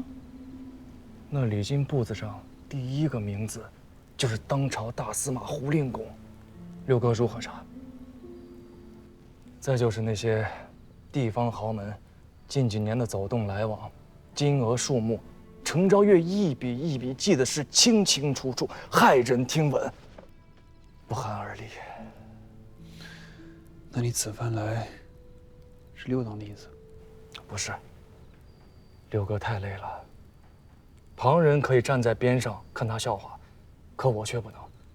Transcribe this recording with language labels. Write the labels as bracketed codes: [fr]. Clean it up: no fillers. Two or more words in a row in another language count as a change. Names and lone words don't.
[zh] 那禮金簿子上第一個名字，就是當朝大司馬胡令公。六哥如何查？再就是那些地方豪門，近幾年的走動來往，金額數目。程昭月一筆一筆記得是清清楚楚，駭人聽聞，不寒而栗。那你此番來，是六郎的意思？不是，六哥太累了。旁人可以站在邊上看他笑話，可我卻不能。